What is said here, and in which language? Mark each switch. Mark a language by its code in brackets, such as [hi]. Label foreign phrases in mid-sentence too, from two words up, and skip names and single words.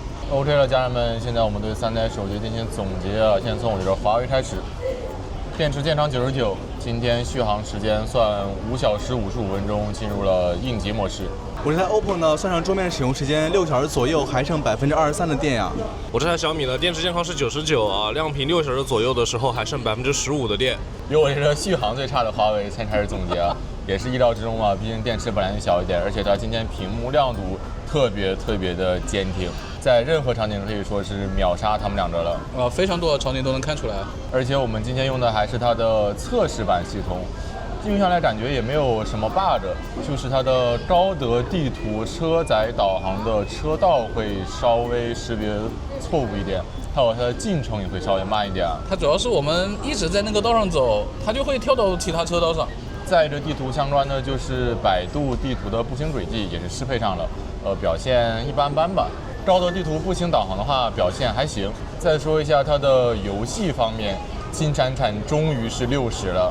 [zh] OK 了，家人們，現在我們對3台手機進行總結啊，先從我這個華為開始，電池健長99，今天續航時間算5小時55分鐘，進入了應急模式。我這台 OPPO 呢，算上桌面使用時間6小時左右，還剩23%的電呀。我這台小米呢，電池健康是99啊，亮屏6小時左右的時候還剩15%的電。由我這個續航最差的華為先開始總結啊，也是意料之中啊，畢竟電池本來就小一點，而且它今天屏幕亮度特別的堅挺，在任何場景可以說是秒殺他們兩者了。非常多的場景都能看出來。而且我們今天用的還是它的測試版系統。用下來感覺也沒有什麼 bug，就是它的高德地圖車載導航的車道會稍微識別錯誤一點，還有它的進程也會稍微慢一點。它主要是我們一直在那個道上走，它就會跳到其他車道上。載着地圖相關的就是百度地圖的步行軌跡也是適配上了，表現一般般吧。高德地圖步行導航的話表現還行。再說一下它的遊戲方面，金閃閃終於是60了。